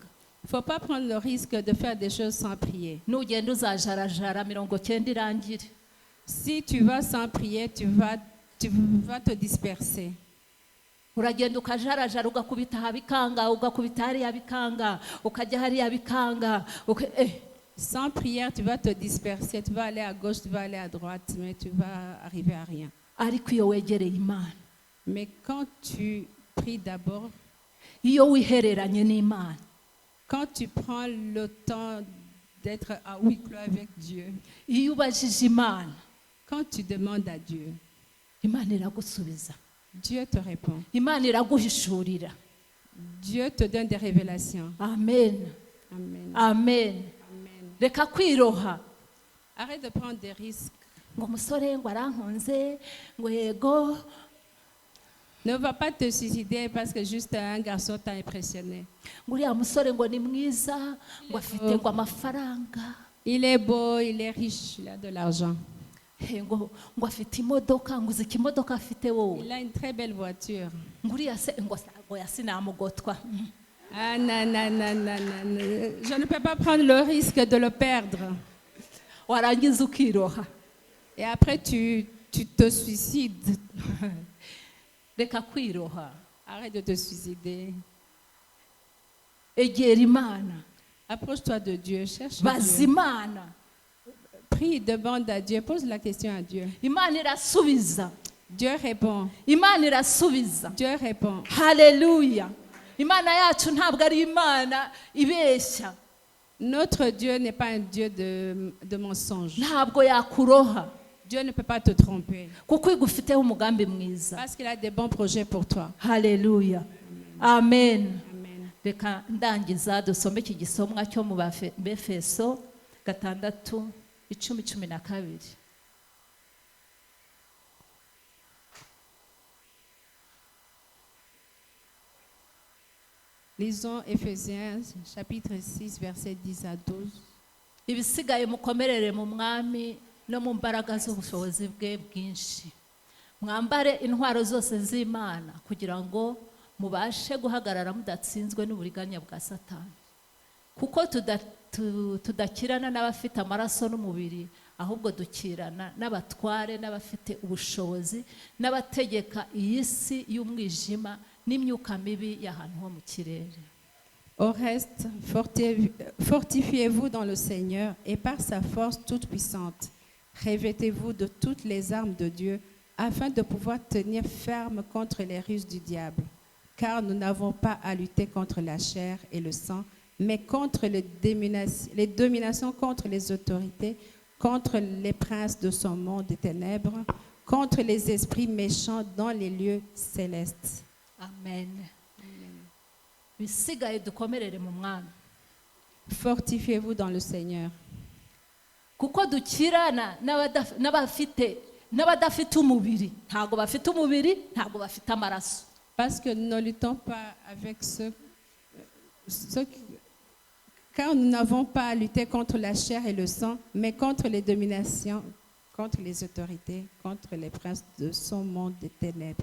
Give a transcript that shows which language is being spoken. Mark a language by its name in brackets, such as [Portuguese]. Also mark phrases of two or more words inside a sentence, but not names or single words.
[French] Il ne faut pas prendre le risque de faire des choses sans prier. [Kinyarwanda] Nugenda uzajarajara 90 irangire. [French] Si tu vas sans prier, tu vas te disperser. [Kinyarwanda] Uragenda ukajarajara ugakubita habikanga ugakubita hariya bikanga ukajya hariya bikanga. [French] Sans prière, tu vas te disperser. Tu vas aller à gauche, tu vas aller à droite, mais tu vas arriver à rien. [Kinyarwanda] Ariko iyo wegereye Imana, [French] Mais quand tu pries d'abord, [Kinyarwanda] iyo wihereranye n'Imana, [French] quand tu prends le temps d'être à huis clos avec Dieu, [Kinyarwanda] iyo ubajije Imana, [French] quand tu demandes à Dieu, [Kinyarwanda] Imana iragusubiza. [French] Dieu te répond. [Kinyarwanda] Imana iraguhishurira. [French] Dieu te donne des révélations. Amen. Amen. Amen. Amen. [Kinyarwanda] Reka kwiroha. [French] Arrête de prendre des risques. [Kinyarwanda] Ngo musore ngo arankunze ngo yego. [French] Ne va pas te suicider parce que juste un garçon t'a impressionné. [Kinyarwanda] Ngo uriya musore ngo ni mwiza ngo afite ngo amafaranga. [French] Il est beau, il est riche, il a de l'argent. [Kinyarwanda] Ngo afite imodoka ngo uzi ikimodoka afite wowe. [French] Il a une très belle voiture. [Kinyarwanda] Ngo uriya se ngo yasinamugotwa. [French] Ah non, non, non, non, non. Je ne peux pas prendre le risque de le perdre. [Kinyarwanda] Warangiza ukiroha. [French] Et après, tu te suicides. [Kinyarwanda] Reka kwiroha. [French] Arrête de te suicider. [Kinyarwanda] Egera Imana. [French] Approche-toi de Dieu, cherche [Kinyarwanda] Baza [French] Dieu. [Kinyarwanda] Imana. [French] Prie, demande à Dieu, pose la question à Dieu. [Kinyarwanda] Imana irasubiza. [French] Dieu répond. [Kinyarwanda] Imana irasubiza. [French] Dieu répond. Haleluya. [Kinyarwanda] Imana yacu ntabwo ari Imana ibeshya. [French] Notre Dieu n'est pas un Dieu de mensonge. [Kinyarwanda] Ntabwo yakuroha. [French] Dieu ne peut pas te tromper. [Kinyarwanda] Kuko igufiteho umugambi mwiza. [French] Parce qu'il a des bons projets pour toi. Haleluya. Amen. Amen. [Kinyarwanda] reka ndangiza dusome iki gisomwa cyo mu Befeso 6:10-12. [French] Lisons Éphésiens chapitre 6 versets 10 à 12. [Kinyarwanda] Ibisigaye mukomerere mu mwami no mu mbaraga z'ubushobozi bwe bwinshi. Mwambare intwaro zose z'Imana kugira ngo mubashe guhagarara mudatsinzwe n'uburiganya bwa Satani. Kuko tudakirana n'abafite amaraso n'umubiri, ahubwo dukirana n'abatware n'abafite ubushobozi n'abategeka iyi si y'umwijima n'imyuka mibi y'ahantu ho mu kirere. [French] Au reste, fortifiez-vous dans le Seigneur et par sa force toute puissante. Revêtez-vous de toutes les armes de Dieu afin de pouvoir tenir ferme contre les ruses du diable. Car nous n'avons pas à lutter contre la chair et le sang, mais contre les dominations, contre les autorités, contre les princes de ce monde des ténèbres, contre les esprits méchants dans les lieux célestes. Amen. [Kinyarwanda] Bisigaye dukomerere mu mwami. [French] Fortifiez-vous dans le Seigneur. [Kinyarwanda] Kuko dukirana n'abadafite umubiri, ntago bafite umubiri, ntago bafite amaraso. [French] Parce que nous ne luttons pas avec car nous n'avons pas à lutter contre la chair et le sang, mais contre les dominations, contre les autorités, contre les princes de ce monde des ténèbres.